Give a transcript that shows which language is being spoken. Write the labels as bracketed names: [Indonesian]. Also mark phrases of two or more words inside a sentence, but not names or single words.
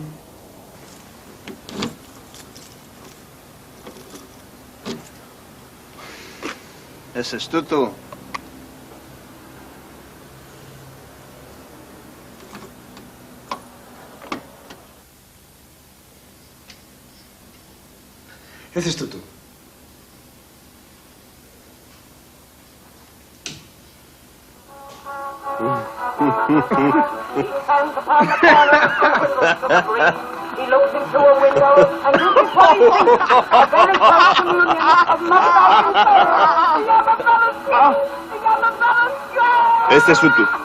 [Basque] Ez estutu. Ez estutu. [English] He looks into a window and you can find a very close communion of mother and son. [Basque] Ez estutu.